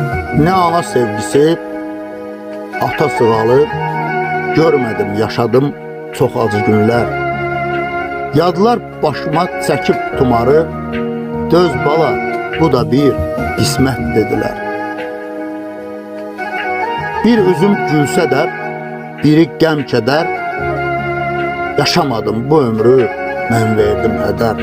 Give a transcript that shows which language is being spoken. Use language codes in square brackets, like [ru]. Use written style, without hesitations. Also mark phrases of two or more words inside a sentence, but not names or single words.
[tr] Ne ana sevgisi, ata sığalı, görmedim, yaşadım çok acı günler. [az] Yadlar başıma çəkib tumarı, döz bala, bu da bir qismət dedilər. Bir üzüm gülsə də, biri qəm kədər, yaşamadım bu ömrü, mən verdim hədər.